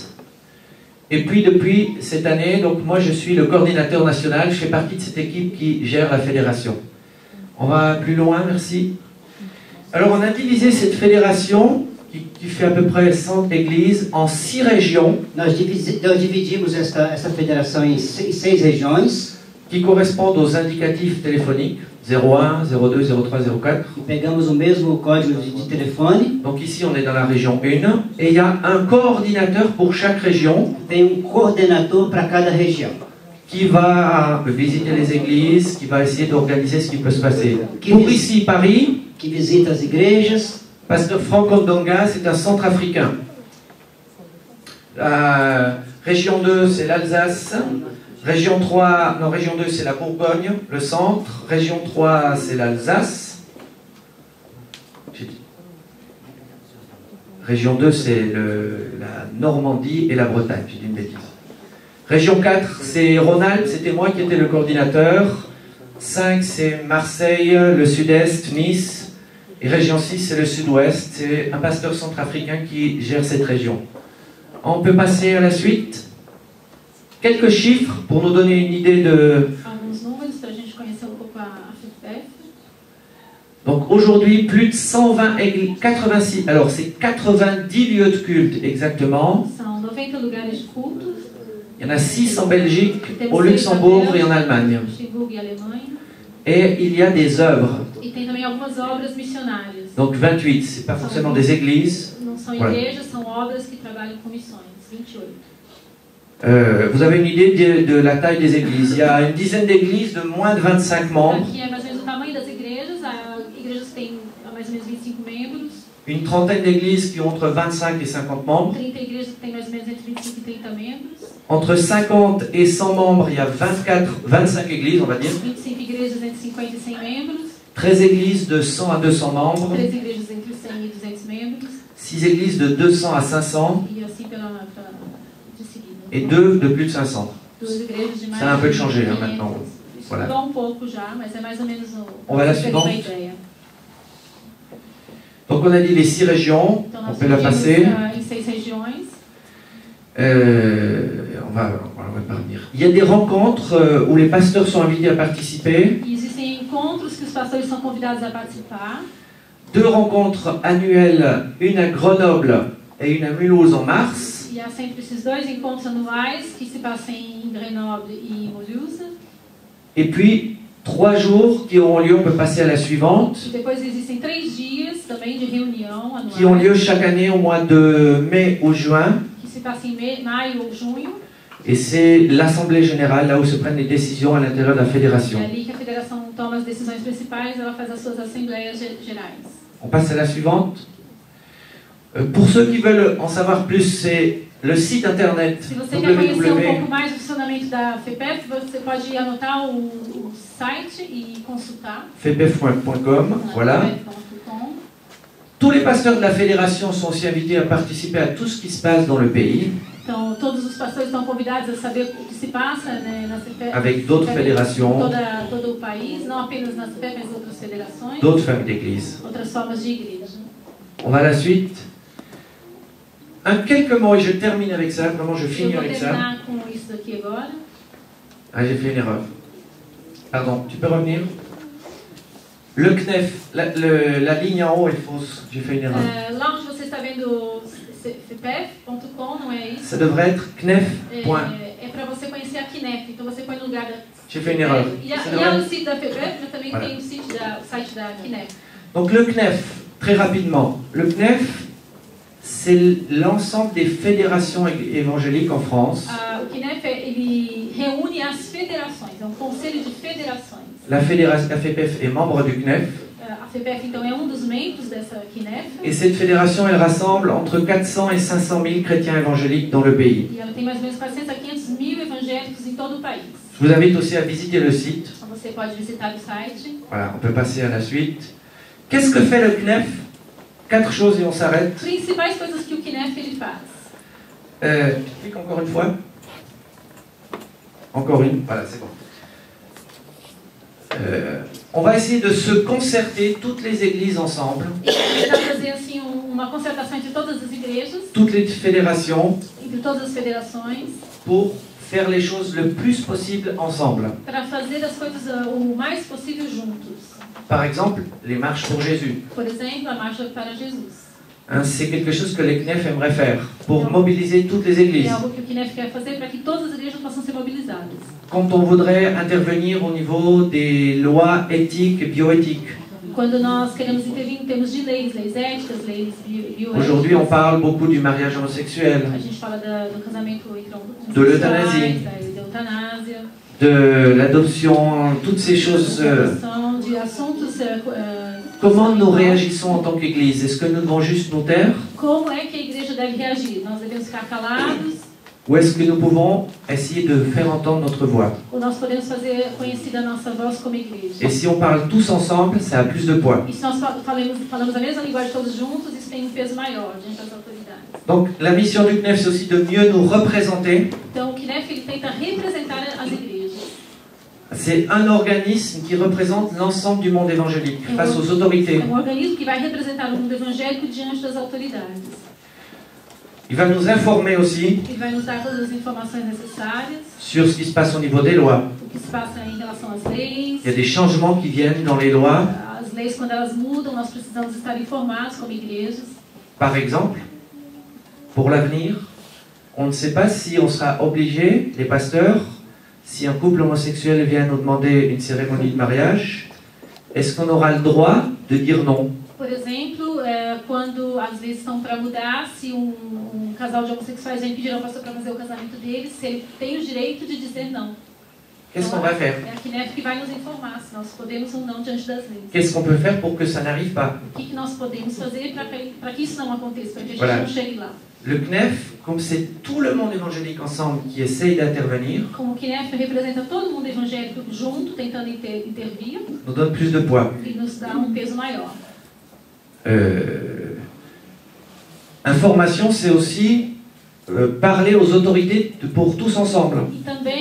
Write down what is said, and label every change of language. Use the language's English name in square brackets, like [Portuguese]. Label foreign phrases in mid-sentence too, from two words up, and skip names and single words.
[French] Et puis depuis cette année, donc moi je suis le coordinateur national, je fais partie de cette équipe qui gère la fédération. On va plus loin, merci. Alors on a divisé cette fédération, qui fait à peu près 100 églises, en 6 régions, [Portuguese] Nós dividimos essa federação em 6 regiões. [French] qui correspondent aux indicatifs téléphoniques, 01, 02, 03, 04. [Portuguese] E pegamos o mesmo código de telefone. [French] Donc ici on est dans la région 1, et il y a un coordinateur pour chaque région, [Portuguese] Tem um coordenador para cada região. [French] qui va visiter les églises, qui va essayer d'organiser ce qui peut se passer. Qui Pour visite. ici, Paris, [Portuguese] Que visita as igrejas. [French] Pasteur Franck Ondonga, c'est un centrafricain. La région 2, c'est l'Alsace. Région 3, non, région 2, c'est la Bourgogne, le centre. Région 3, c'est l'Alsace. Région 2, c'est la Normandie et la Bretagne, j'ai dit une bêtise. Région 4, c'est Rhône-Alpes, c'était moi qui étais le coordinateur. 5, c'est Marseille, le sud-est, Nice. Et région 6, c'est le sud-ouest. C'est un pasteur centrafricain qui gère cette région. On peut passer à la suite. Quelques chiffres pour nous donner une idée de... [Portuguese] Alguns números para a gente conhecer um pouco a FEPEF. [French] Donc aujourd'hui, plus de 120 églises, 86, alors c'est 90 lieux de culte exactement. [Portuguese] São 90 lugares de cultos. [French] Il y en a 6 en Belgique, [Portuguese] Temos [French] au [Portuguese] 6 [French] Luxembourg [Portuguese] na [French] et en Allemagne. [Portuguese] Luxemburgo e Alemanha. [French] Et il y a des œuvres. [Portuguese] E tem também algumas obras missionárias. [French] Donc 28, c'est pas forcément des églises. [Portuguese] Não são [French] Voilà. [Portuguese] igrejas, são obras que trabalham com missões. [French] 28. Vous avez une idée de la taille des églises. Il y a une dizaine d'églises de moins de 25 membres, [Portuguese] Aqui é mais ou menos o tamanho das igrejas. Há igrejas que têm mais ou menos 25 membros. [French] une trentaine d'églises qui ont entre 25 et 50 membres. [Portuguese] 30 igrejas que têm mais ou menos entre 25 e 30 membros. [French] Entre 50 et 100 membres, il y a 25 églises, on va dire. [Portuguese] 25 igrejas entre 50 e 100 membros. [French] 13 églises de 100 à 200 membres. [Portuguese] 13 igrejas entre 100 e 200 membros. [French] 6 églises de 200 à 500 [Portuguese] e assim de seguida. [French] et 2 de plus de 500. [Portuguese] Duas igrejas de mais [French] Ça a un peu [Portuguese] de [French] changé, hein, [Portuguese] 500. [French] maintenant. [Portuguese] Isso [French] Voilà. [Portuguese] mudou um pouco já, mas é mais ou menos [French] On va à la [Portuguese] você tem uma [French] suivante. [Portuguese] ideia. [French] Donc on a dit les 6 régions, [Portuguese] Então [French] on [Portuguese] nós [French] peut la [Portuguese] dividimos [French] passer. [Portuguese] em 6 regiões. [French] On va pas revenir. Il y a des rencontres où les pasteurs sont invités à participer. [Portuguese] E existem encontros que os pastores são convidados a participar. [French] 2 rencontres annuelles, une à Grenoble et une à Mulhouse en mars. [Portuguese] E há sempre esses 2 encontros anuais que se passam em Grenoble e em Mulhouse. [French] Et puis 3 jours qui auront lieu, on peut passer à la suivante, [Portuguese] E depois existem 3 dias também de reunião anual. [French] qui ont lieu chaque année au mois de mai ou juin. [Portuguese] Que se passa em maio ou junho. [French] Et c'est l'Assemblée Générale, là où se prennent les décisions à l'intérieur de la [Portuguese] É [French] fédération. [Portuguese] ali que a federação toma as decisões principais, ela faz as suas assembleias gerais. [French] On passe à la suivante. Pour ceux qui veulent en savoir plus, c'est le site internet [Portuguese] Se você quer conhecer um [French] www. [Portuguese] pouco mais do funcionamento da FEPEF, você pode anotar o site e consultar. [French] fepef.com, voilà. [Portuguese] FEPEF.com. [French] Tous les pasteurs de la fédération sont aussi invités à participer à tout ce qui se passe dans le pays, [Portuguese] Então, todos os pastores estão convidados a saber o que se passa, né, na CPF, [French] avec d'autres fédérations, [Portuguese] todo o país, não apenas na CPF, mas outras federações, [French] d'autres familles d'église. [Portuguese] outras formas de igreja. [French] On va à la suite. Quelques mots et je termine avec ça, vraiment je [Portuguese] Eu [French] finis [Portuguese] vou [French] avec ça. [Portuguese] terminar com isso daqui agora. [French] Ah, j'ai fait une erreur. Pardon, tu peux revenir? Le CNEF, la ligne en haut est fausse, j'ai fait une erreur. [Portuguese] Lá onde você está vendo fepef.com, não é isso? [French] Ça devrait être CNEF. [Portuguese] É para você conhecer a KNEF, então você põe no lugar da [French] J'ai fait une erreur. [Portuguese] E [French] Ça [Portuguese] há [French] devrait- [Portuguese] o site da FEPEF, mas também [French] Voilà. [Portuguese] tem o site da KNEF. [French] Donc le CNEF, très rapidement. Le CNEF, c'est l'ensemble des fédérations évangéliques en France. [Portuguese] O KNEF, ele reúne as federações, é um conselho de federações. [French] La FEPEF est membre du CNEF. [Portuguese] A FEPEF, então, é dos membros dessa KNEF. [French] Et cette fédération, elle rassemble entre 400 et 500 000 chrétiens évangéliques dans le pays. [Portuguese] E ela tem mais ou menos 400 a 500 mil evangélicos em todo o país. [French] Je vous invite aussi à visiter le site. [Portuguese] Então você pode visitar o site. [French] Voilà, on peut passer à la suite. Qu'est-ce que fait le CNEF? 4 choses et on s'arrête. [Portuguese] Principais coisas que o KNEF ele faz. [French] Tu cliques encore une fois. Encore une, voilà, c'est bon. On va essayer de se concerter, toutes les églises ensemble, [Portuguese] Ele vai fazer assim uma concertação entre todas as igrejas, [French] toutes les fédérations, [Portuguese] entre todas as federações, [French] pour faire les choses le plus possible ensemble. [Portuguese] para fazer as coisas o mais possível juntos. [French] Par exemple, les marches pour Jésus. [Portuguese] Por exemplo, a marcha para Jesus. [French] Hein, c'est quelque chose que les CNEF aimeraient faire pour mobiliser toutes les églises. [Portuguese] É algo que o KNEF quer fazer para que todas as igrejas possam ser mobilizadas. [French] Quand on voudrait intervenir au niveau des lois éthiques et bioéthiques. [Portuguese] Quando nós queremos intervir em termos de leis éticas, leis bioéticas. [French] Aujourd'hui, on parle beaucoup du mariage homosexuel, [Portuguese] A gente fala do casamento entre [French] de l'euthanasie, [Portuguese] da eutanásia, [French] de l'adoption, toutes ces choses. [Portuguese] de assuntos. [French] Comment nous réagissons en tant qu'Église? Est-ce que nous devons juste nous taire? [Portuguese] Como é que a igreja deve reagir? Nós devemos ficar calados? [French] Ou est-ce que nous pouvons essayer de faire entendre notre voix? [Portuguese] Ou nós podemos fazer conhecida a nossa voz como igreja? [French] Et si on parle tous ensemble, ça a plus de poids. [Portuguese] E se nós falamos a mesma linguagem todos juntos, isso tem um peso maior diante das autoridades. [French] Donc la mission du CNEF, c'est aussi de mieux nous représenter. [Portuguese] Então o KNEF ele tenta representar as igrejas. [French] C'est un organisme qui représente l'ensemble du monde évangélique face aux autorités. [Portuguese] É organismo que vai representar o mundo evangélico diante das autoridades. [French] Il va nous informer aussi [Portuguese] Ele vai nos dar todas as informações necessárias, [French] sur ce qui se passe au niveau des lois. [Portuguese] o que se passa em relação às leis. [French] Il y a des changements qui viennent dans les lois. [Portuguese] As leis, quando elas mudam, nós precisamos estar informados como igrejas. [French] Par exemple, pour l'avenir, on ne sait pas si on sera obligé, les pasteurs, si un couple homosexuel vient nous demander une cérémonie de mariage, est-ce qu'on aura le droit de dire non? [Portuguese] Por exemplo, quando as leis estão para mudar, se casal de homossexuais vem pedir ao pastor para fazer o casamento deles, se ele tem o direito de dizer não. [French] Qu'est-ce qu'on va faire? [Portuguese] É a KNEF que vai nos informar se nós podemos ou não diante das leis. [French] Qu'est-ce qu'on peut faire pour que ça n'arrive pas? [Portuguese] O que nós podemos fazer para que isso não aconteça, para que a gente [French] Voilà. [Portuguese] não chegue lá. [French] Le CNEF, comme c'est tout le monde évangélique ensemble qui essaye d'intervenir, [Portuguese] Como o KNEF representa todo mundo evangélico junto, tentando intervir, [French] nous donne plus de poids. [Portuguese] e nos dá um peso maior. [French] Information, c'est aussi parler aux autorités pour tous ensemble. [Portuguese] E também